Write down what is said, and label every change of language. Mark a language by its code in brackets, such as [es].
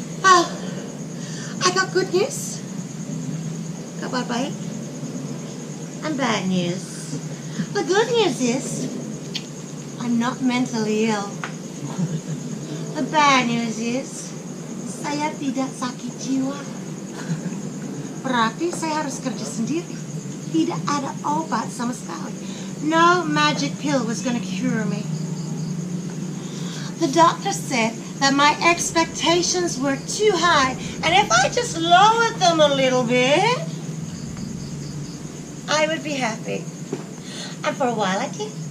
[en] Oh, I got good news. [id] Kabar baik. [en] And bad news. The good news is I'm not mentally ill. The bad news is [id] saya tidak sakit jiwa. Berarti saya harus kerja sendiri. Tidak ada obat sama sekali. [en] No magic pill was going to cure me. The doctor said that my expectations were too high, and if I just lowered them a little bit, I would be happy. And for a while I did.